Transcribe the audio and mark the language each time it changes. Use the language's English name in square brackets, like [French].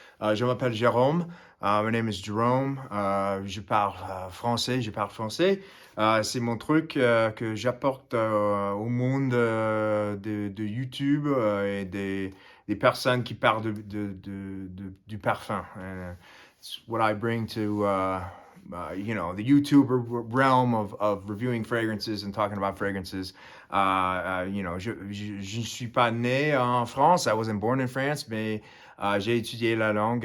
[French] Je m'appelle Jérôme. [English] My name is Jerome. [French] Je parle français. Je parle français. C'est mon truc que j'apporte au monde de YouTube et des personnes qui parlent du parfum. [English] It's what I bring to the YouTuber realm of reviewing fragrances and talking about fragrances. [French] Je ne suis pas né en France. [English] I wasn't born in France, [French] mais j'ai étudié la langue.